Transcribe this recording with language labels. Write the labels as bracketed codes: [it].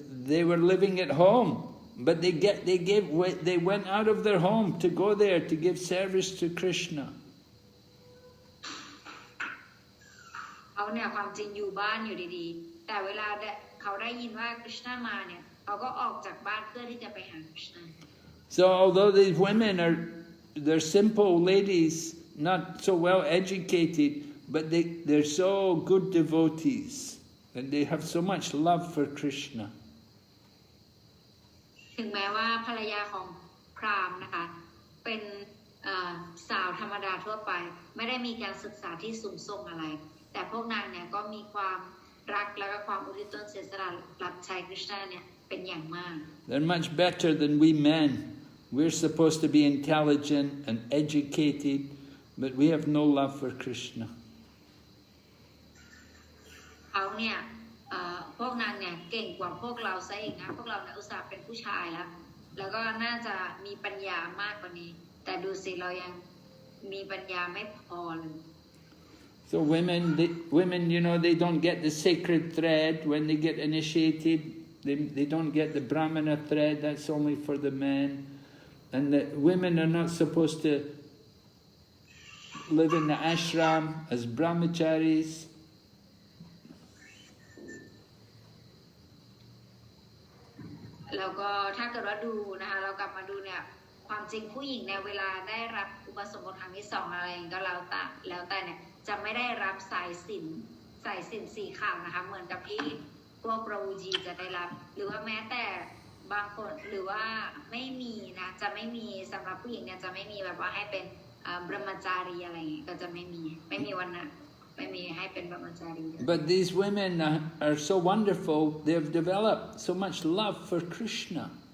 [en] They were living at home, but they went out of their home to go there to give service to Krishna. [th] เขาเนี่ยความจริงอยู่บ้านอยู่ดีๆแต่เวลาเขาได้ยินว่าคริชนามาเนี่ยเขาก็ออกจากบ้านเพื่อที่จะไปหาคริชนา [en] So although these women they're simple ladies, not so well educated, but they're so good devotees, and they have so much love for Krishna. [th] ถึงแม้ว่าภรรยาของพราหมณ์นะคะเป็นสาวธรรมดาทั่วไปไม่ได้มีการศึกษาที่สูงส่งอะไรแต่พวกนางเนี่ยก็มีความรักและก็ความอุทิศตนเสียสละรับใช้คริชนาเนี่ยเป็นอย่างมาก [en] They're much better than we men. We're supposed to be intelligent and educated, but we have no love for Krishna. [th] เขาเนี่ยพวกนางเนี่ยเก่งกว่าพวกเราซะอีกนะพวกเราเนี่ยอุตส่าห์เป็นผู้ชายแล้วก็น่าจะมีปัญญามากกว่านี้แต่ดูสิเรายังมีปัญญาไม่พอเลย [en] So women, they don't get the sacred thread when they get initiated. They don't get the Brāhmana thread. That's only for the men. And the women are not supposed to live in the ashram as brahmacharis. [th] แล้วก็ถ้าเกิดว่าดูนะคะเรากลับมาดูเนี่ยความจริงผู้หญิงเนี่ยเวลาได้รับอุปสมบทครั้งที่2อะไรก็แล้วแต่เนี่ยจะไม่ได้รับสายสิญจน์สีขาวนะคะเหมือนกับที่พวกประวูจีจะได้รับหรือว่าแม้แต่บางคนหรือว่าไม่มีนะจะไม่มีสำหรับผู้หญิงเนี่ยจะไม่มีแบบว่าให้เป็นบรหมจารีอะไรอย่างเงี้ยก็จะไม่มีวันนั้น ไม่มีให้เป็นบรรพจารีเลย [en] But these women are so wonderful, they've developed so much love for Krishna.